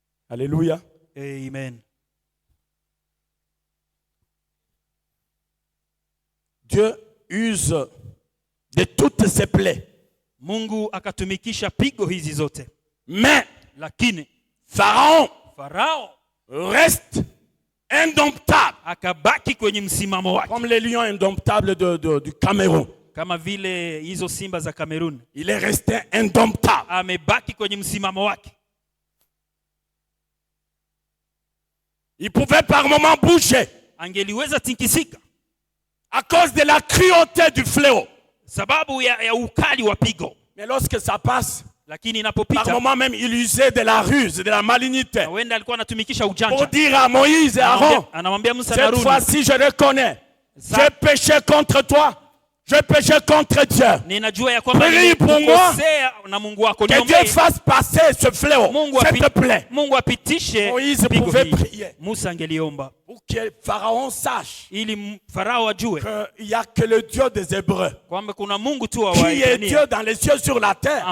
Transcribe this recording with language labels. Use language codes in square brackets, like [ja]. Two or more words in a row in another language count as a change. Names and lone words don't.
[fr] Alléluia. Amen. Dieu use de toutes ses plaies. [sw] Mungu akatumikisha pigo hizi zote. [fr] Mais [sw] lakini Farao [fr] reste indomptable. [sw] Akabaki kwenye msimamo wake. [fr] Comme les lions indomptables du Cameroun. [sw] Kama vile hizo simba za Cameroon. [fr] Il est resté indomptable. [sw] Amebaki kwenye msimamo wake. [fr] Il pouvait par moments bouger. [sw] Angeliweza tikisika. [fr] À cause de la cruauté du fléau. [sw] Sababu ya ukali wa pigo. [fr] Mais lorsque ça passe, [sw] lakini inapopita, [fr] par moment même il usait de la ruse, de la malignité. [sw] Wenda alikuwa anatumikisha ujanja. [fr] Pour dire à Moïse et Aaron, [sw] anamwambia Musa na Haruni, [fr] cette fois-ci je reconnais, j'ai péché contre toi. Je péché contre Dieu. Prie pour moi que Dieu fasse passer ce fléau, s'il te plaît. Moïse pouvait prier pour que Pharaon sache qu'il n'y a que le Dieu des Hébreux qui est Dieu dans les cieux sur la terre.